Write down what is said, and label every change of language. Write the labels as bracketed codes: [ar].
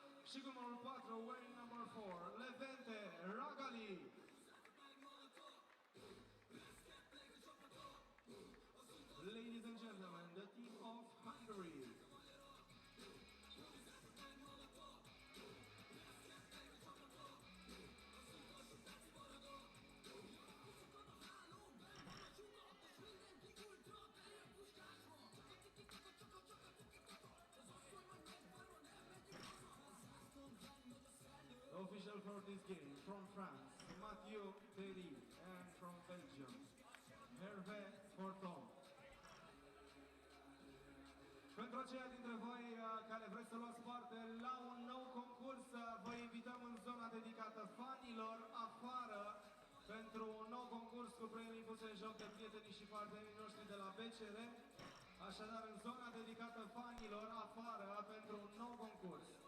[ro] Și cu numărul 4, [en] wearing number 4, [ro] Levente Ragali. [en] Ladies and gentlemen, the team of Hungary. Official for this game from France, Mathieu Perry, and from Belgium, Hervé Forton. [ro] Pentru aceia dintre voi care vreți să luați parte la un nou concurs, vă invităm în zona dedicată fanilor afară pentru un nou concurs cu premii puse în joc de prietenii și partenerii noștri de la BCR. Așadar, în zona dedicată fanilor afară pentru un nou concurs.